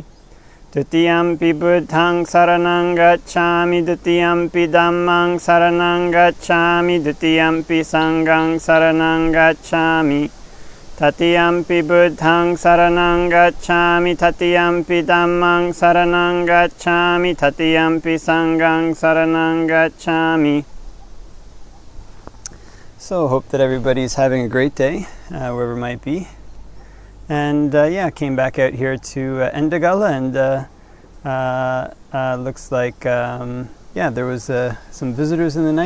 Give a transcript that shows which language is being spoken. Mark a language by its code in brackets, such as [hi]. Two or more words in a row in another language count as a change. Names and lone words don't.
[pi] Dutiyampi Buddhaṃ saraṇaṃ gacchāmi, Dutiyampi Dhammaṃ saraṇaṃ gacchāmi, Dutiyampi Saṅghāṃ saraṇaṃ gacchāmi. Tatiyampi Buddhaṃ saraṇaṃ gacchāmi, Tatiyampi Dhammaṃ saraṇaṃ gacchāmi, Tatiyampi Saṅghāṃ saraṇaṃ gacchāmi. [en] So hope that everybody's having a great day, wherever it might be. And came back out here to Endagala, and looks like there was some visitors in the night.